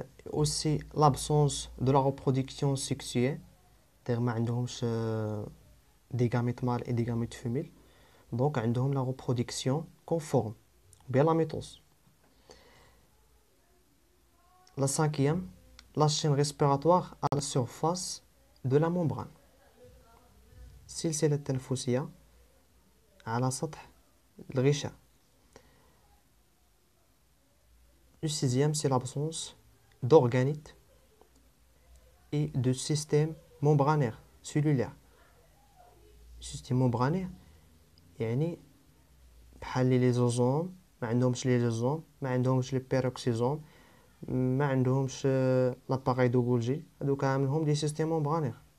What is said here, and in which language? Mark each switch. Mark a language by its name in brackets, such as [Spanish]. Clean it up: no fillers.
[French] Aussi l'absence de la reproduction sexuée, c'est-à-dire [Arabic] ما عندهمش [French] des gamètes mâles et des gamètes femelles. Donc عندهم la reproduction conforme, bien la mitose. La cinquième, la chaîne respiratoire à la surface de la membrane. [Arabic] سلسلة تنفسية على سطح الغشاء. [French] Le sixième, c'est l'absence d'organites et de système membranaire cellulaire. [Arabic] Système membranaire يعني بحال لي ليزوزوم ما عندهمش لي ليزوزوم، ما عندهمش لي بيروكسيزوم، ما عندهمش لاباغاي دو غولجي، هادو كاملهم دي سيستيم ممبرانير.